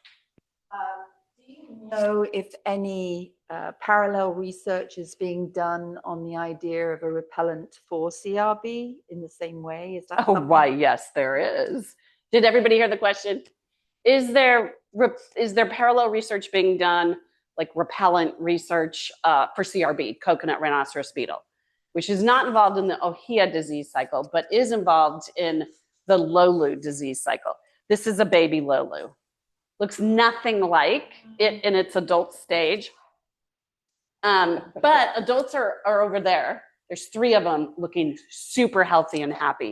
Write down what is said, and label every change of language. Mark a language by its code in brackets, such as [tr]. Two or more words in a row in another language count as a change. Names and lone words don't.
[en] Do you know if any parallel research is being done on the idea of a repellent for CRB in the same way? Is that Oh, something? why, yes, there is. Did everybody hear the question? Is there parallel research being done, like repellent research for CRB, coconut rhinoceros beetle, which is not involved in the ʻŌhiʻa disease cycle, but is involved in the Lolu disease cycle? This is a baby Lolu. Looks nothing like it in its adult stage. But adults are over there. There's 3 of them looking super healthy and happy.